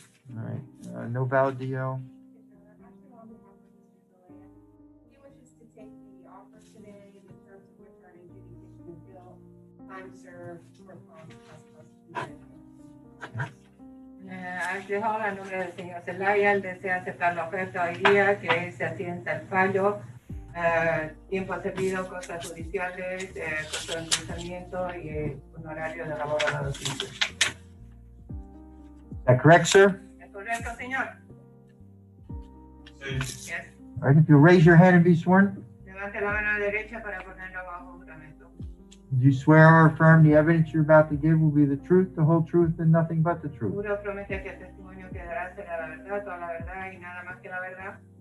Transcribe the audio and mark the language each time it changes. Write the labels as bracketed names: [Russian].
[English] All right, no valid DO. He wishes to take the offer today in terms of which are an adjudication of guilt, time served, or constitution. [Spanish] Aquejado a nombre del señor Zelaya, él desea aceptar la oferta hoy día, que se asienta el fallo, tiempo servido, cosas judiciales, costo de procesamiento y honorario de labor a la docencia. [English] Is that correct, sir? [Spanish] ¿Es correcto, señor? Sí. [English] Yes. All right, if you'll raise your hand and be sworn. [Spanish] Levante Levante la mano derecha para ponerlo bajo juramento. [English] Do you swear or affirm the evidence you're about to give will be the truth, the whole truth, and nothing but the truth? [Spanish] Juro, promete que el testimonio que dará será la verdad, toda la verdad y nada más que la verdad.